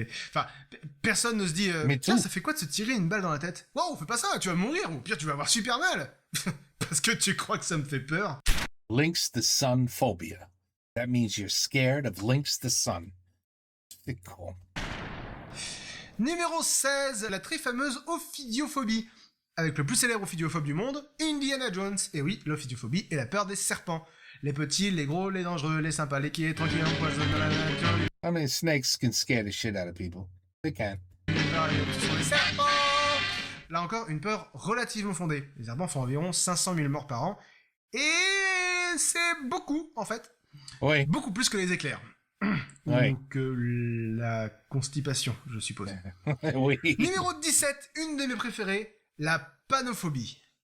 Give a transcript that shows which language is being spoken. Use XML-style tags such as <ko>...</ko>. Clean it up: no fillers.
<fr>Enfin, personne ne se dit Mais tiens, tout. ça fait quoi de se tirer une balle dans la tête? Waouh, fais pas ça, tu vas mourir, ou pire, tu vas avoir super mal. Parce que tu crois que ça me fait peur.</fr> <en>Lynx the sun phobia. That means you're scared of Lynx the sun.</en> <fr>C'est cool. Numéro 16, la très fameuse ophidiophobie. Avec le plus célèbre ophidiophobe du monde, Indiana Jones. Et oui, l'ophidiophobie est la peur des serpents. Les petits, les gros, les dangereux, les sympas, les qui est tranquilles, empoisonnent dans la nature.</fr> <en>I mean, snakes can scare the shit out of people. They can.</en> <fr>Ce sont les serpents. Là encore, une peur relativement fondée. Les serpents font environ 500 000 morts par an. Et c'est beaucoup, en fait. Oui. Beaucoup plus que les éclairs. Ouais. Ou que la constipation, je suppose. Oui. Numéro 17, une de mes préférées, la panophobie.</fr>